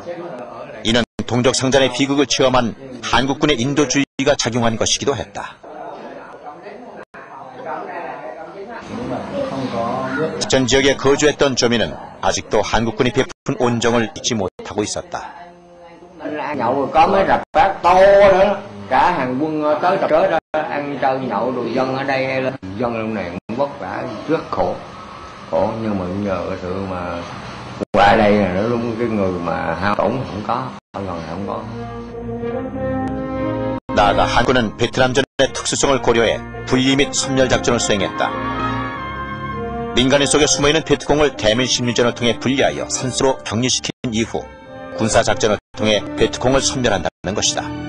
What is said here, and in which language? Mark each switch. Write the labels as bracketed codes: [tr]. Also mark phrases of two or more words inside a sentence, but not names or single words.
[ko] 이는 동족상잔의 비극을 체험한 한국군의 인도주의가 작용한 것이기도 했다. 작전 지역에 거주했던 조민은 아직도 한국군이 베푼 온정을 잊지 못하고 있었다. [vi] Nhậu có mấy rạp bát to nữa, cả hàng quân tới tập tới đó ăn chơi nhậu rồi dân ở đây dân lúc này cũng vất vả rất khổ nhưng mà nhờ cái sự mà qua đây là nó đúng cái người mà hao tổn không có, lần này không có. [ko] 나아가 한국은 베트남전의 특수성을 고려해 분리 및 섬멸 작전을 수행했다. 민간인 속에 숨어있는 베트콩을 대민식민전을 통해 분리하여 산수로 격리시킨 이후 군사작전을 통해 베트콩을 섬멸한다는 것이다.